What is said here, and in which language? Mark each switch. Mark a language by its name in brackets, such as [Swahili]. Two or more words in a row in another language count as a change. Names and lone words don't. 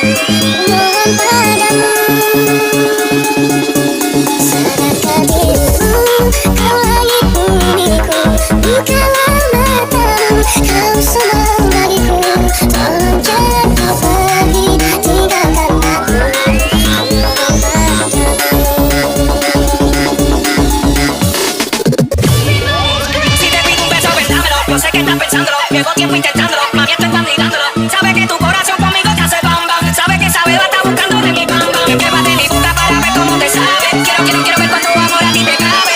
[Indonesian] Mohon padamu, sadarkan dirimu, kau langit bumiku, bukalah matamu, kau semua bagiku. Tolong jangan kau pergi tinggalkan aku. Mohon padamu. [Spanish] Yo sé que estás pensándolo, llevo tiempo intentándolo, mami estoy mirándolo. Sabe que tu corazón conmigo te hace bam bam, sabe que sabe va a estar buscando de mi bam bam. Pruébate mi boca para ver cómo te sabe. Quiero ver cuánto amor a ti te cabe.